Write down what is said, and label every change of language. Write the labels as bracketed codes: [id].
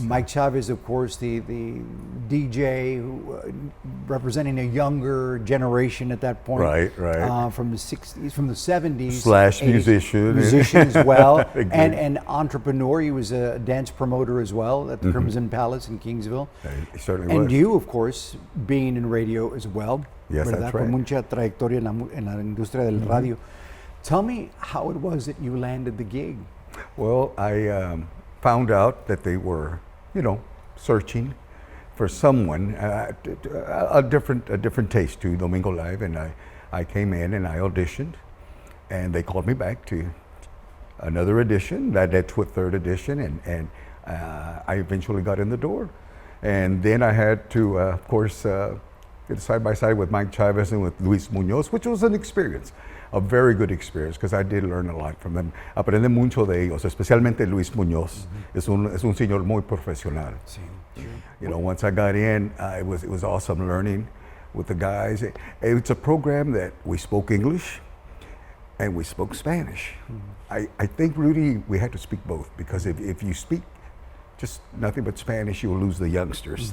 [en] Mike Chavez, of course, the DJ, representing a younger generation at that point. Right. From the 60s, from the 70s. Slash 80s. Musician as well, and an entrepreneur. He was a dance promoter as well at the Crimson Palace in Kingsville. He certainly was. And you, of course, being in radio as well. Yes, [es] ¿verdad? [en] that's right. [es] Con mucha trayectoria en la industria del radio. [en] Tell me how it was that you landed the gig. Well, I found out that they were, searching for someone, a different taste to Domingo Live, and I came in and I auditioned, and they called me back to another edition, that led to a third edition, and I eventually got in the door. And then I had to, of course, get side by side with Mike Chavez and with Luis Muñoz, which was an experience. A very good experience, because I did learn a lot from them. [es] Aprendí mucho de ellos, especialmente Luis Muñoz. Es un señor muy profesional. Sí. [en] Once I got in, it was awesome learning with the guys. It's a program that we spoke English and we spoke Spanish. I think, Rudy, we had to speak both, because if you speak just nothing but Spanish, you'll lose the youngsters.